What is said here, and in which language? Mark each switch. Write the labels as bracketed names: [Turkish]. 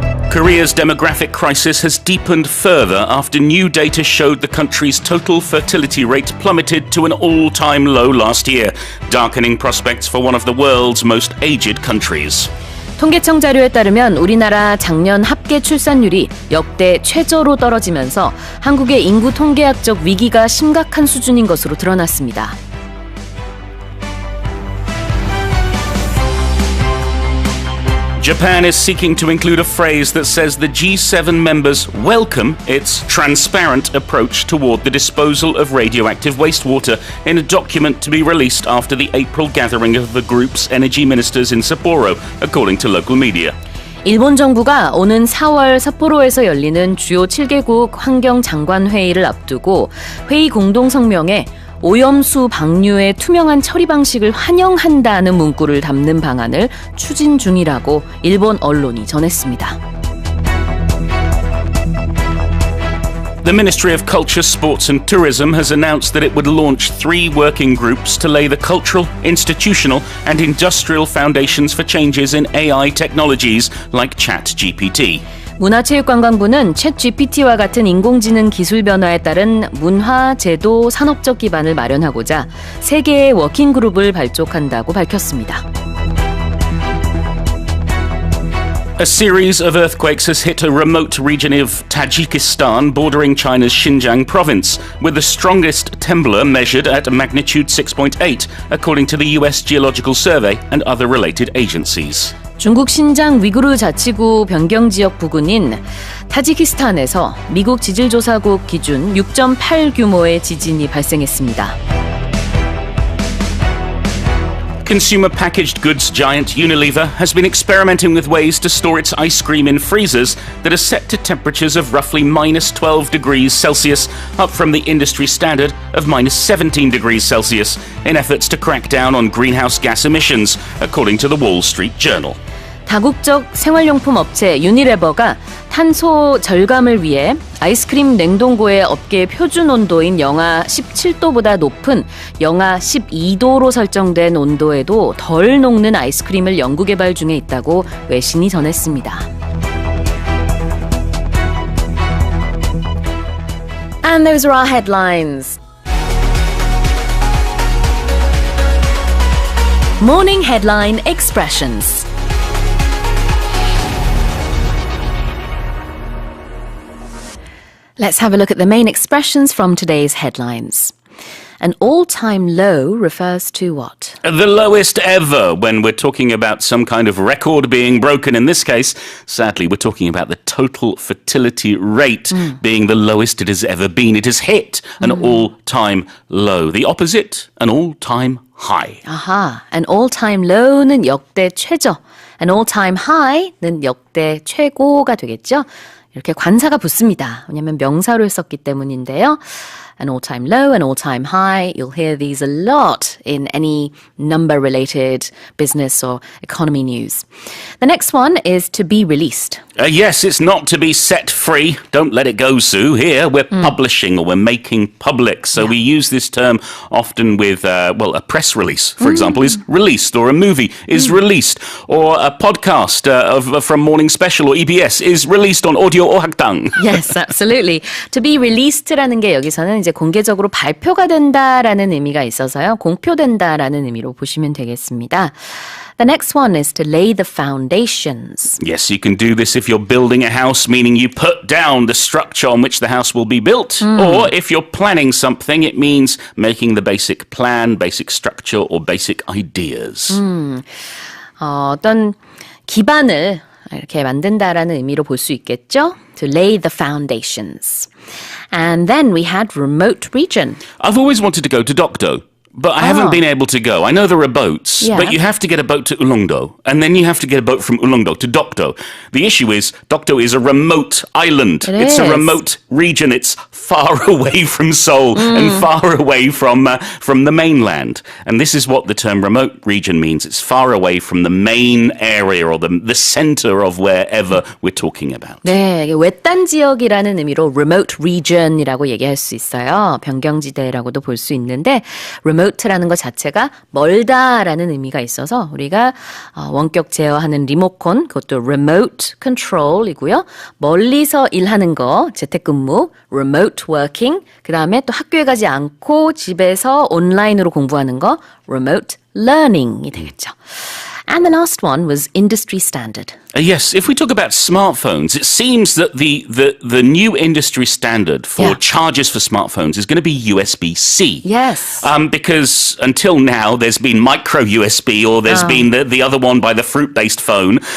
[English] Korea's demographic crisis has deepened further after new data showed the country's total fertility rate plummeted to an all-time low last year, darkening prospects for one of the world's most aged countries. [Korean] 통계청 자료에 따르면 우리나라 작년 합계 출산율이 역대 최저로 떨어지면서 한국의 인구통계학적 위기가 심각한 수준인 것으로 드러났습니다. [English] Japan is seeking to include a phrase that says the G7 members welcome its transparent approach toward the disposal of radioactive wastewater in a document to be released after the April gathering of the group's energy ministers in Sapporo, according to local media. [Korean] 일본 정부가 오는 4월 삿포로에서 열리는 주요 7개국 환경장관회의를 앞두고 회의 공동성명에 오염수 방류의 투명한 처리 방식을 환영한다는 문구를 담는 방안을 추진 중이라고 일본 언론이 전했습니다. [English] The Ministry of Culture, Sports and Tourism has announced that it would launch 3 working groups to lay the cultural, institutional and industrial foundations for changes in AI technologies like ChatGPT. [Korean] 문화체육관광부는 챗GPT와 같은 인공지능 기술 변화에 따른 문화, 제도, 산업적 기반을 마련하고자 3개의 워킹그룹을 발족한다고 밝혔습니다. [English] A series of earthquakes has hit a remote region of Tajikistan bordering China's Xinjiang province, with the strongest trembler measured at magnitude 6.8, according to the US Geological Survey and other related agencies. [Korean] 중국 신장 위구르 자치구 변경지역 부근인 타지키스탄에서 미국 지질조사국 기준 6.8 규모의 지진이 발생했습니다. [English] Consumer packaged goods giant Unilever has been experimenting with ways to store its ice cream in freezers that are set to temperatures of roughly minus 12 degrees Celsius, up from the industry standard of minus 17 degrees Celsius, in efforts to crack down on greenhouse gas emissions, according to the Wall Street Journal. [Korean] 다국적 생활용품 업체 유니레버가 탄소 절감을 위해 아이스크림 냉동고의 업계 표준 온도인 영하 17도보다 높은 영하 12도로 설정된 온도에도 덜 녹는 아이스크림을 연구 개발 중에 있다고 외신이 전했습니다. [English] And those are our headlines. Morning Headline Expressions. Let's have a look at the main expressions from today's headlines. An all-time low refers to what? The lowest ever when we're talking about some kind of record being broken. In this case, sadly, we're talking about the total fertility rate being the lowest it has ever been. It has hit an all-time low. The opposite, an all-time high. [Korean] 아하, [English] an all-time low [Korean] 는 역대 최저, [English] an all-time high [Korean] 는 역대 최고가 되겠죠? 이렇게 관사가 붙습니다. 왜냐하면 명사로 썼기 때문인데요. [English] An all-time low, an all-time high. You'll hear these a lot in any number-related business or economy news. The next one is to be released. Yes, it's not to be set free. Don't let it go, Sue. Here, we're publishing or we're making public. So we use this term often with, a press release, for example, is released, or a movie is released, or a podcast from Morningspe셜 or EBS is released on audio or 학당. Yes, absolutely. To be released [Korean] 라는 게 여기서는 이제 공개적으로 발표가 된다라는 의미가 있어서요. 공표된다라는 의미로 보시면 되겠습니다. [English] The next one is to lay the foundations. Yes, you can do this if you're building a house, meaning you put down the structure on which the house will be built. Or if you're planning something, it means making the basic plan, basic structure, or basic ideas. [Korean] 어떤 기반을 이렇게 만든다라는 의미로 볼 수 있겠죠? [English] To lay the foundations. And then we had remote region. I've always wanted to go to Dokdo. but I haven't been able to go. I know there are boats, Yeah. but you have to get a boat to Ulleungdo, and then you have to get a boat from Ulleungdo to Dokdo. The issue is, Dokdo is a remote island. It's a is. remote region. It's far away from Seoul and far away from the mainland. And this is what the term remote region means. It's far away from the main area or the center of wherever we're talking about. [Korean] 네, 외딴 지역이라는 의미로 remote region이라고 얘기할 수 있어요. 변경지대라고도 볼 수 있는데 remote라는 것 자체가 멀다라는 의미가 있어서 우리가 원격 제어하는 리모컨 그것도 remote control이고요. 멀리서 일하는 거 재택근무 remote working 그다음에 또 학교에 가지 않고 집에서 온라인으로 공부하는 거 remote learning이 되겠죠. [English] And the last one was industry standard. Yes, if we talk about smartphones, it seems that the new industry standard for chargers for smartphones is going to be USB-C. Yes. Because until now, there's been micro USB or there's been the other one by the fruit-based phone.